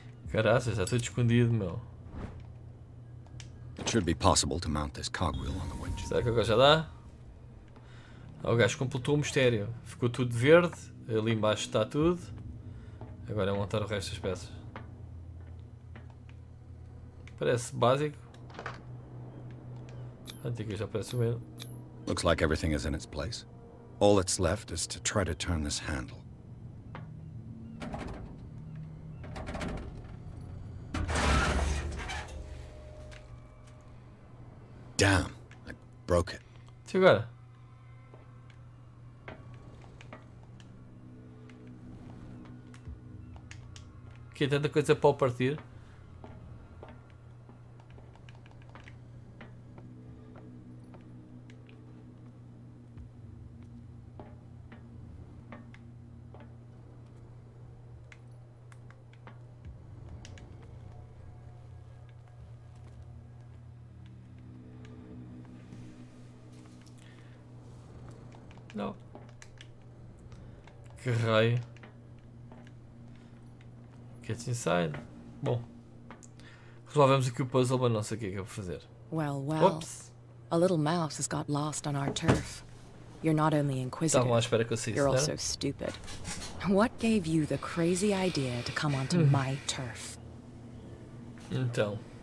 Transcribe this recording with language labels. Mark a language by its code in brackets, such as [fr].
[pt] Caraças, já tudo escondido, meu. [en] It should be possible to mount this cogwheel on the winch. [pt] Será que agora já dá? Ah, o gajo completou o mistério. Ficou tudo verde. Ali embaixo está tudo. Agora é montar o resto das peças. Parece básico. Antiga já parece o mesmo. [en] Looks like everything is in its place. All that's left is to try to turn this handle. Damn, I broke it. [pt] E agora? Aqui é tanta coisa para o partir. Não. Que raio. [en] Get inside. [pt] Bom. Resolvemos aqui o puzzle, mas não sei o que é que eu vou fazer. [en] Well, well. Oops. A little mouse has got lost on our turf. You're not only inquisitive, [pt] Estavam à espera que eu saísse, [en] you're [pt] não? [en] also stupid. What gave you the crazy idea to come onto my turf? [pt] Então.